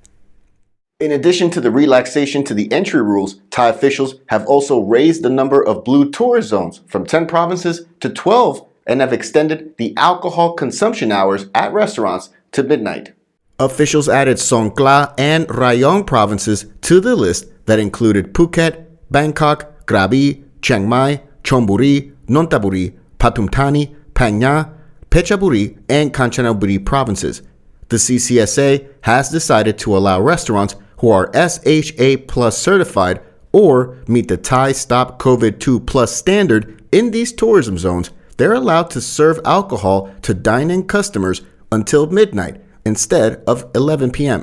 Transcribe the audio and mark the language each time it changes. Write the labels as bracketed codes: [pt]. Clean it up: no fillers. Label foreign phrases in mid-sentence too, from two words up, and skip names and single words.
[en] In addition to the relaxation to the entry rules, Thai officials have also raised the number of blue tourist zones from 10 provinces to 12 and have extended the alcohol consumption hours at restaurants to midnight. Officials added Songkhla and Rayong provinces to the list that included Phuket, Bangkok, Krabi, Chiang Mai, Chonburi, Nonthaburi, Pathum Thani, Phang Nga, Phetchaburi, and Kanchanaburi provinces. The CCSA has decided to allow restaurants who are SHA Plus certified or meet the Thai Stop COVID 2 Plus standard in these tourism zones. They're allowed to serve alcohol to dine-in customers until midnight instead of 11 p.m.